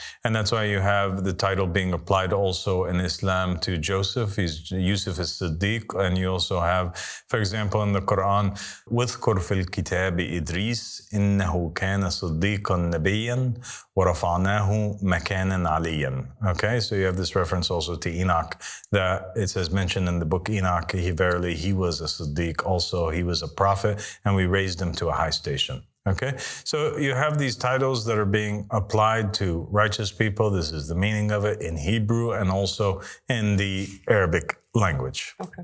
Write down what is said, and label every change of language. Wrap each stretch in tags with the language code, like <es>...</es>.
<en>And that's why you have the title being applied also in Islam to Joseph. Yusuf is Siddiq. And you also have, for example, in the Quran,</en> <ar>وَاذْكُرْ فِي الْكِتَابِ إِدْرِيسَ إِنَّهُ كَانَ صِدِّيقًا نَبِيًّا وَرَفَعْنَاهُ مَكَانًا عَلِيًّا.</ar> <en>Okay, so you have this reference also to Enoch, that it says mentioned in the book Enoch, he was a Siddiq, also he was a prophet, and we raised him to a high station. Okay, so you have these titles that are being applied to righteous people. This is the meaning of it in Hebrew and also in the Arabic language.</en>